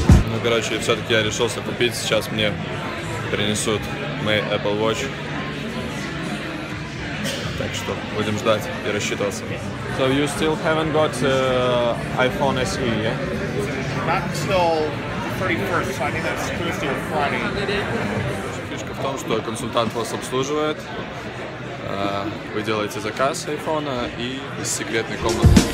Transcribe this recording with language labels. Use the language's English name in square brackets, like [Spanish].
[Russian] Ну, короче, все-таки я решился купить. Сейчас мне принесут мой Apple Watch. Так что будем ждать и рассчитываться. [English] So you still haven't got iPhone SE, yeah? Not until 31st, so I think that's Tuesday or Friday. [Russian] Фишка в том, что консультант вас обслуживает. Вы делаете заказ айфона и из секретной комнаты.